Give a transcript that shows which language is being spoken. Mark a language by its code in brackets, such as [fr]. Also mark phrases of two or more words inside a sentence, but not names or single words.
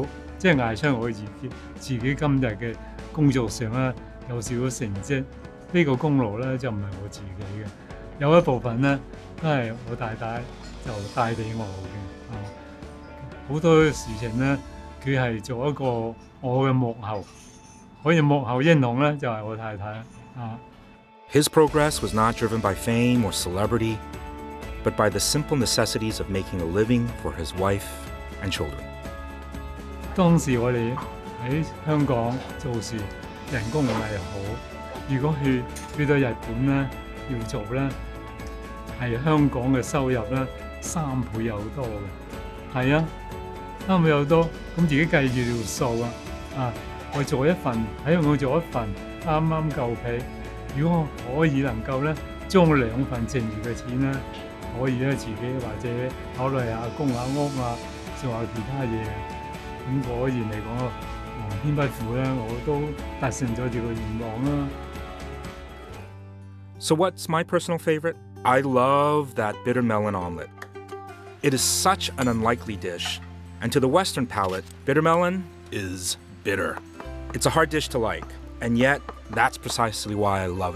[yue] 即係捱出我自己今日嘅工作上咧有少少成績，呢個功勞咧就唔係我自己嘅，有一部分咧都係我太太就帶俾我嘅。好多事情咧，佢係做一個我嘅幕後，可以幕後英雄咧就係我太太啊。 [en] His progress was not driven by fame or celebrity, but by the simple necessities of making a living for his wife and children. [yue] 當時我哋喺香港做事，人工唔係好。如果去到日本咧，要做咧，係香港嘅收入咧3倍有多嘅。係啊，3倍有多，咁自己計住條數啊！我做一份喺香港做一份，啱啱夠皮。如果我可以能夠咧，將2份剩餘嘅錢咧，可以咧自己或者考慮下供下屋啊，做下其他嘢。咁果然嚟講，皇天不負咧，我都達成咗自己嘅願望啦。 [en] So what's my personal favorite? I love that bitter melon omelet. It is such an unlikely dish, and to the Western palate, bitter melon is bitter. It's a hard dish to like, and yet that's precisely why I love it.